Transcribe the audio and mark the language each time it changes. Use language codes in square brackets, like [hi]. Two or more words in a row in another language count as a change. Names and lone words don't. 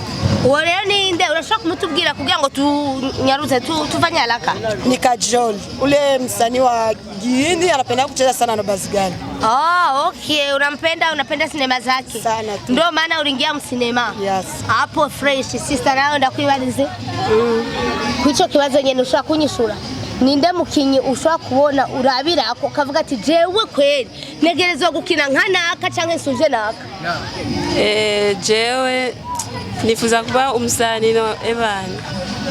[rn] Wale ni nde urashaka kumutubwira kugira ngo tunyaruze [sw] tufanye haraka. Ni Kajoli, ule msanii wa Gihindi anapenda kucheza sana na Bazigani. Okay, unapenda sinema zake. Sana. Ndio maana uliingia msinema. Yes. [rn] Hapo [en] fresh sister [rn] nawe ndakwibarize. Kuicho kibazo nyene ushaka kunyishura. Ninde mukinyi ushaka kubona urabira ako kavuga ati jewe kweli negerezwa gukina nkanaka canke nsuje naka? Jewe nifuza kuba umusani no Evan.